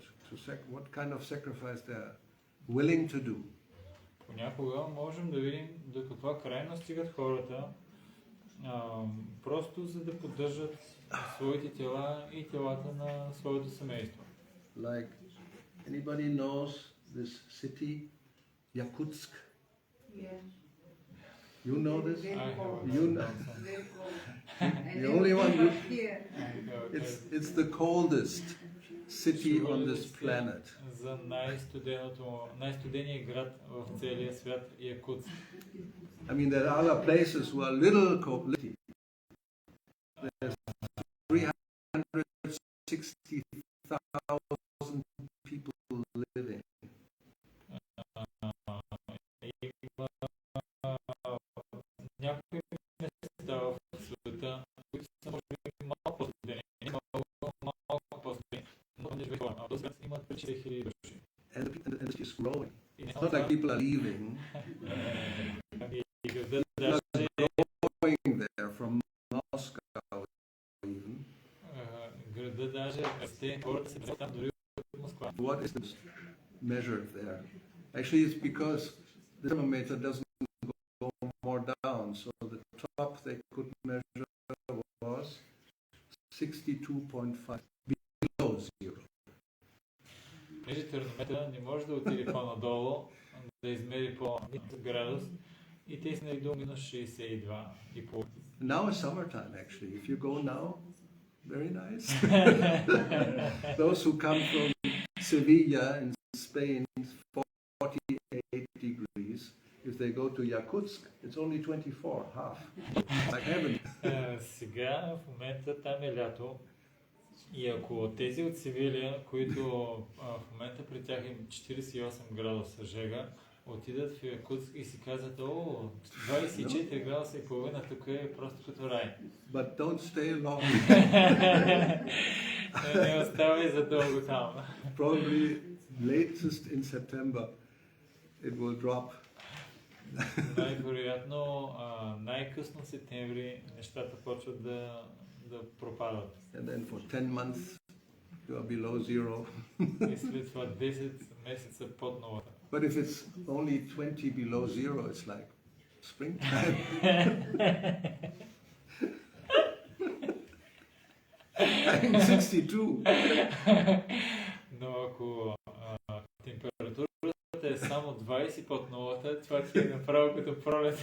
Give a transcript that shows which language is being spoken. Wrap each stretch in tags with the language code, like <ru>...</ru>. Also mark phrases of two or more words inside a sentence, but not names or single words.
<en>What kind of sacrifice they are willing to do.</en> <bg>Понякога можем да видим до каква крайност стигат хората, просто за да поддържат своите тела и телата на своето семейство.</bg> <en>Like, anybody knows this city, Yakutsk? Yeah. You know this? You know. The only one here. It's the coldest city on this planet.</en> <bg>За най-студения град в целия свят Якутск.</bg> <en>I mean, there are other places who are little cold. There's 360,000 people living.</en> <bg>Някои места в света, които са може би малко по-студени, малко по-студени, но не живеят хора. Този свят имат 50,000 души.</bg> <en>And it's just growing. It's not like people are leaving. People are going there from Moscow even.</en> <bg>Града даже расте, хората се там дори от Москва.</bg> <en>What is this measured there? Actually, it's because the thermometer doesn't go more down, so the top they could measure was 62.5 below zero.</en> <bg>Понеже термометъра не може да отиде по-надолу, да измери по-нисък градус, и те са на до минус 62,5.</bg> <en>Now is summertime actually. If you go now, very nice. Those who come from Sevilla in Spain, 48 degrees. If they go to Yakutsk, it's only 24, half. Like heaven.</en> <bg>Сега в момента там е лято. И ако тези от Севилия, които в момента при тях им 48 градуса жега, отидат в Якутск и си казват, 24 градуса и половина, тук е просто като рай.</bg> <en>But don't stay long.</en> <bg>Не оставай за дълго там.</bg> <en>Probably latest in September it will drop.</en> <bg>Най-вероятно, най-късно септември нещата почват да пропадат.</bg> <en>And then for 10 months you are below zero.</en> <bg>И след това 10 месеца под нулата.</bg> <en>But if it's only 20 below zero, it's like springtime. I'm 62.</en> <bg>Но под нулата, това ти е направо като пролет.</bg>